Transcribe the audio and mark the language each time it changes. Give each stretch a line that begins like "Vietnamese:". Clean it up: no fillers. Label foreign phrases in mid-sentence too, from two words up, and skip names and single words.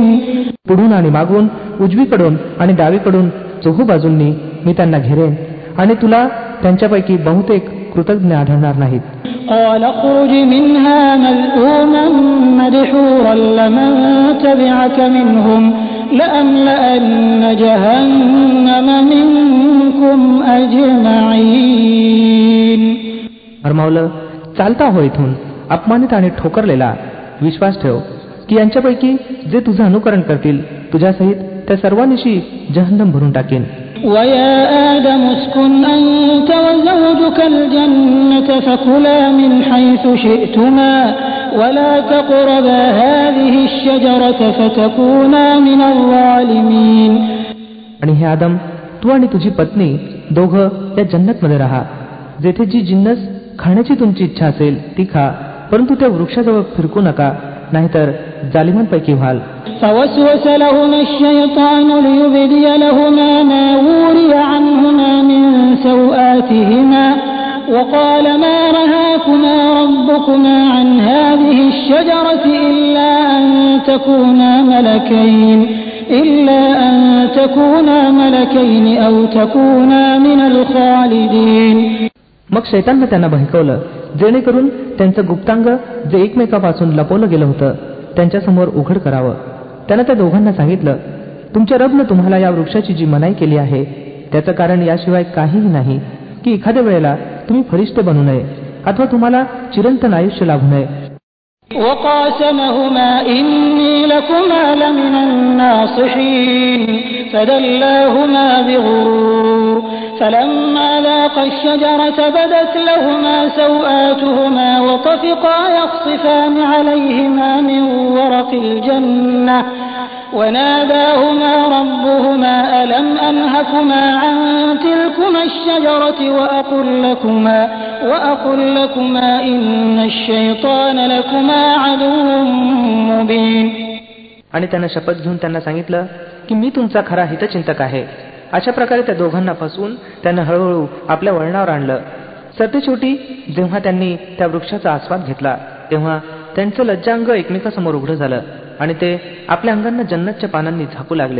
Marathi: पुढून आणि मागून, उजवीकडून आणि डावीकडून चोहू बाजूंनी मी त्यांना घेरेन आणि तुला त्यांच्यापैकी बहुतेक कृतज्ञ आढळणार नाहीत.
Arabic: قال اخرج منها مذءوما مدحورا لمن تبعك منهم لأملأن جهنم منكم أجمعين.
Marathi: फरमावलं, चालता हो इथून अपमानित आणि ठोकरलेला. विश्वास ठेव की यांच्यापैकी जे तुझं अनुकरण करतील तुझ्यासहित त्या सर्वांनीशी जहन्नम भरून टाकेन.
Arabic: وَيَا آدَمُ اسْكُنْ أَنْتَ وَزَوْجُكَ الْجَنَّةَ فَكُلَا مِنْ حَيْثُ شِئْتُمَا وَلَا تَقْرَبَا هَذِهِ الشَّجَرَةَ فَتَكُونَا مِنَ الظَّالِمِينَ.
Marathi: आणि हे आदम, तू आणि तुझी पत्नी दोघं या जन्नतमध्ये राहा. जेथे जी जिन्नस खाण्याची तुमची इच्छा असेल ती खा, परंतु त्या वृक्षाजवळ फिरकू नका, नाहीतर जालिमांपैकी व्हाल.
Arabic: فوسوس لهما الشيطان ليبدي لهما ما وري عنهما من سوآتهما وقال ما نهاكما ربكما عن هذه الشجرة إلا أن تكونا ملكين أو تكونا من الخالدين.
Marathi: मग शैताननं त्यांना बहकवलं, जेणेकरून त्यांचं गुप्तांग जे एकमेकापासून लपवलं गेलं होतं त्यांच्यासमोर उघड करावं. त्यानं त्या दोघांना सांगितलं, तुमच्या रबनं तुम्हाला या वृक्षाची जी मनाई केली आहे त्याचं कारण याशिवाय काहीही नाही की एखाद्या वेळेला तुम्ही फरिश्ते बनू नये अथवा तुम्हाला चिरंतन आयुष्य लाभू नये.
Arabic: وقاسمهما إني لكما لمن الناصحين فدلاهما بغرور فلما ذاقا الشجرة بدت لهما سوآتهما وطفقا يخصفان عليهما من ورق الجنة وناداهما ربهما ألم أنهكما عن تلكما الشجرة وأقل لكما إن الشيطان لكما عدو مبين.
Marathi: आणि त्यानं शपथ घेऊन त्यांना सांगितलं की मी तुमचा खरा हितचिंतक आहे. अशा प्रकारे त्या दोघांना फसवून त्यानं हळूहळू आपल्या वळणावर आणलं. सरतेशेवटी जेव्हा त्यांनी त्या वृक्षाचा आस्वाद घेतला तेव्हा त्यांचं लज्जांग एकमेकासमोर उघडं झालं आणि ते आपल्या अंगांना जन्नतच्या पानांनी झाकू लागले.